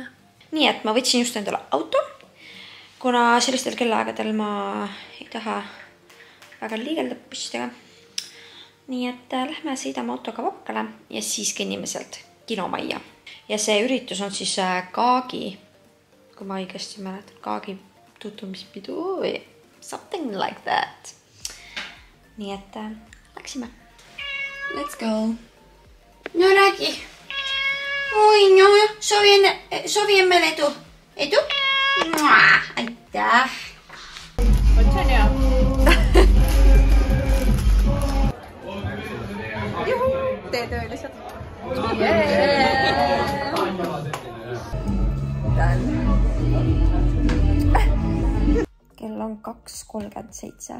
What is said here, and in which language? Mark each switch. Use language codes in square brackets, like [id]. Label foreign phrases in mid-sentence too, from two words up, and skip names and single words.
[et] Nii, et ma võtsin just endale auto. Kuna sellistel kellaaegadel ma ei taha väga liigelda püstidega. Nii, et lähme sõidame autoga Vakkale ja siis kõnnime sealt kinomajja. Ja see üritus on siis Kaagi, kui ma õigesti mäletan, Kaagi tutumispidu või [en] something like that. [et] Nii et läksime. [en] Let's go. [et] No räägi. Oi, no, soovin meile edu. Edu? Aitäh. See on hea. Juhu, tee töölised. Kell on 2:37.